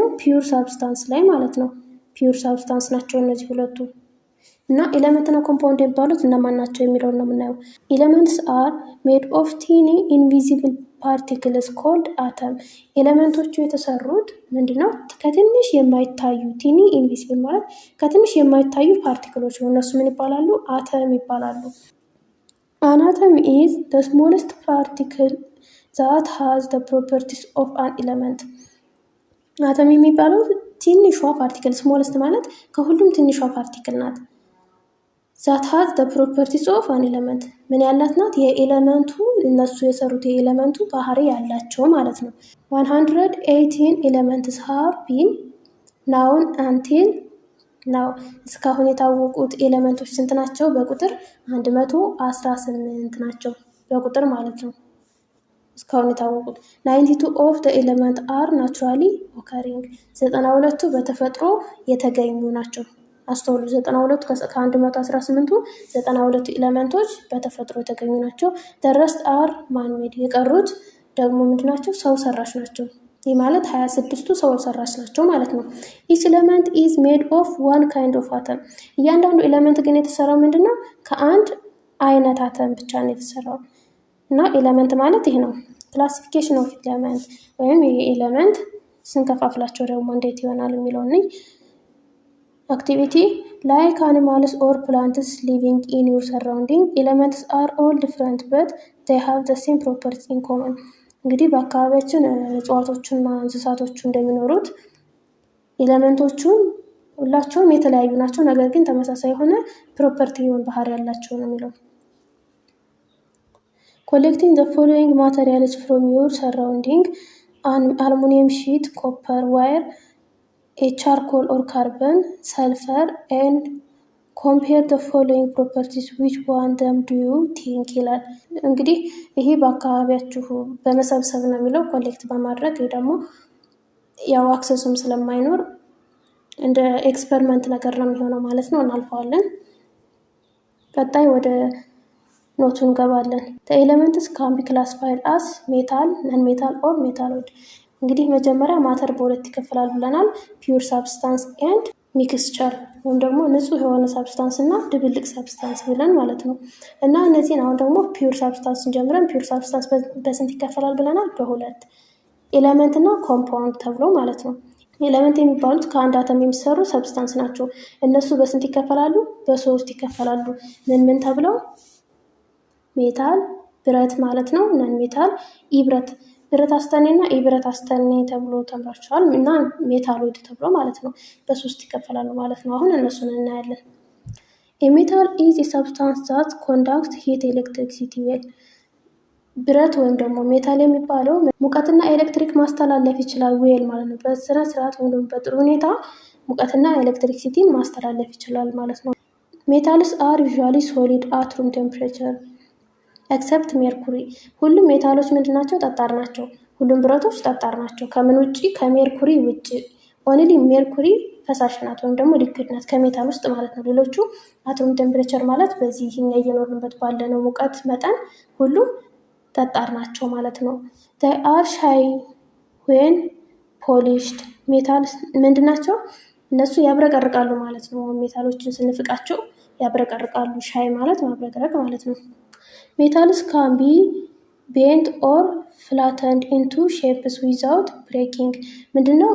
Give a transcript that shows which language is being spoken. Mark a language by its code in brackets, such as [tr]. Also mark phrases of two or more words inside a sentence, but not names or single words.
[en] pure substance [am] ላይ ማለት ነው። [en] pure substance [am] ናቸው እነዚህ ሁለቱ። እና ኤለመንት እና ኮምፓውንድ የሚባሉት እነማን ናቸው የሚለውን ነው የምናየው። [en] Elements are made of tiny invisible particles called atom። [am] ኤለመንቶቹ የተሰሩት ምንድነው? ከትንሽ የማይታዩ፣ [en] tiny invisible [am] ማለት ከትንሽ የማይታዩ ፓርቲክሎች ነው። እነሱ ምን ይባላሉ? አተም ይባላሉ። [en] An atom is the smallest particle that has the properties of an element. [am] አተም የሚባለው ትንሿ ፓርቲክል፣ ስሞለስት ማለት ከሁሉም ትንሿ ፓርቲክል ናት። [en] that has the properties of an element [am] ምን ያላት ናት? የኤለመንቱ እነሱ የሰሩት የኤለመንቱ ባህሪ ያላቸው ማለት ነው። [en] 118 elements have been known until [am] ናው እስካሁን የታወቁት ኤለመንቶች ስንት ናቸው? በቁጥር 118 ናቸው፣ በቁጥር ማለት ነው እስካሁን የታወቁት። [en] 92 of the element are naturally occurring [am] 92ቱ በተፈጥሮ የተገኙ ናቸው። አስተውሉ፣ 92 ከ118ቱ 92 ኤለመንቶች በተፈጥሮ የተገኙ ናቸው። [en] the rest are man-made [am] የቀሩት ደግሞ ምንድን ናቸው? ሰው ሰራሽ ናቸው። ይህ ማለት 26ቱ ሰው ሰራሽ ናቸው ማለት ነው። [en] each element is made of one kind of atom [am] እያንዳንዱ ኤለመንት ግን የተሰራው ምንድነው? ከአንድ አይነት አተም ብቻ ነው የተሰራው። እና ኤለመንት ማለት ይሄ ነው። [en] classification of element [am] ወይም የኤለመንት ስንከፋፍላቸው ደግሞ እንዴት ይሆናል የሚለውን [en] አክቲቪቲ like animals or plants living in your surrounding elements are all different but they have the same properties in common። [am] እንግዲህ በአካባቢያችን እጽዋቶችና እንስሳቶቹ እንደሚኖሩት ኤለመንቶቹም ሁላቸውም የተለያዩ ናቸው፣ ነገር ግን ተመሳሳይ የሆነ ፕሮፐርቲ ወይም ባህሪ ያላቸው ነው የሚለው። [en] collecting the following materials from your surrounding aluminum sheet, copper wire, a charcoal or carbon, sulfur and compare the following properties which one them do you think [am] ይላል። እንግዲህ ይሄ በአካባቢያችሁ በመሰብሰብ ነው የሚለው፣ ኮሌክት በማድረግ ወይ ደግሞ ያው አክሰሱም ስለማይኖር እንደ ኤክስፐሪመንት ነገር ነው የሚሆነው ማለት ነው። እናልፈዋለን። ቀጣይ ወደ ኖቱ እንገባለን። [en] the elements can be classified as metal, non-metal or metalloid። [am] እንግዲህ መጀመሪያ ማተር በሁለት ይከፈላል ብለናል፣ [en] pure substance and mixture [am] ወይም ደግሞ ንጹህ የሆነ ሳብስታንስ እና ድብልቅ ሳብስታንስ ብለን ማለት ነው። እና እነዚህን አሁን ደግሞ [en] pure substance [am] ጀምረን [en] pure substance [am] በስንት ይከፈላል ብለናል? በሁለት፣ ኤለመንት እና ኮምፓውንድ ተብሎ ማለት ነው። ኤለመንት የሚባሉት ከአንድ አተም የሚሰሩ ሰብስታንስ ናቸው። እነሱ በስንት ይከፈላሉ? በሶስት ይከፈላሉ። ምን ተብለው? ሜታል ብረት ማለት ነው፣ [en] non metal [am] ኢብረት፣ ብረት አስተኔ እና ኢብረት አስተኔ ተብሎ ተምራችኋል። እና ሜታሎይድ ተብሎ ማለት ነው። በሶስት ይከፈላሉ ማለት ነው። አሁን እነሱን እናያለን። [en] A metal is a substance that conducts heat, electricity well። [am] ብረት ወይም ደግሞ ሜታል የሚባለው ሙቀትና ኤሌክትሪክ ማስተላለፍ ይችላል ዌል ማለት ነው። በስነ ስርዓት ወይም ደግሞ በጥሩ ሁኔታ ሙቀትና ኤሌክትሪክሲቲን ማስተላለፍ ይችላል ማለት ነው። [en] Metals are usually solid at room temperature except mercury። [am] ሁሉም ሜታሎች ምንድን ናቸው? ጠጣር ናቸው። ሁሉም ብረቶች ጠጣር ናቸው። ከምን ውጭ? ከሜርኩሪ ውጭ። ኦንሊ ሜርኩሪ ፈሳሽ ናት ወይም ደግሞ ሊኩዊድ ናት ከሜታል ውስጥ ማለት ነው። ሌሎቹ [en] at room temperature [am] ማለት በዚህ እኛ እየኖርንበት ባለነው ሙቀት መጠን ሁሉም ጠጣር ናቸው ማለት ነው። [en] they are shy when polished [am] ሜታልስ ምንድን ናቸው? እነሱ ያብረቀርቃሉ ማለት ነው። ሜታሎችን ስንፍቃቸው ያብረቀርቃሉ። ሻይ ማለት ማብረቅረቅ ማለት ነው። [en] metals can be bent or flattened into shapes without breaking [am] ምንድነው?